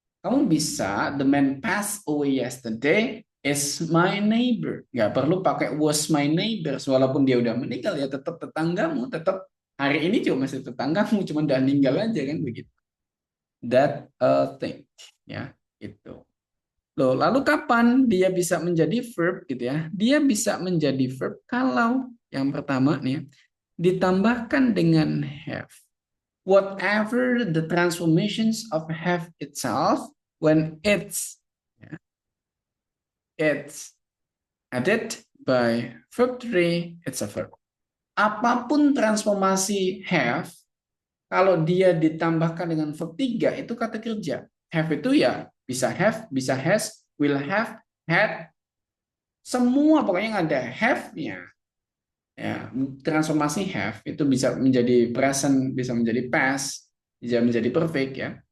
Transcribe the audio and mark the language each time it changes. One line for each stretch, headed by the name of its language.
Indonesian: Kamu bisa,
English: the man passed away yesterday is my neighbor.
Indonesian: Nggak perlu pakai
English: was my neighbor.
Indonesian: Walaupun dia udah meninggal, ya tetap tetanggamu. Tetap hari ini cuma masih tetanggamu, cuma udah meninggal aja kan begitu.
English: That thing.
Indonesian: Ya, itu. Loh, lalu kapan dia bisa menjadi verb gitu ya? Dia bisa menjadi verb kalau yang pertama nih ya, ditambahkan dengan have.
English: Whatever the transformations of have itself when it's added by verb 3, it's a verb.
Indonesian: Apapun transformasi have, kalau dia ditambahkan dengan verb 3 itu kata kerja. Have itu ya bisa has, will have, had, semua pokoknya yang ada have-nya. Ya, transformasi have itu bisa menjadi present, bisa menjadi past, bisa menjadi perfect ya.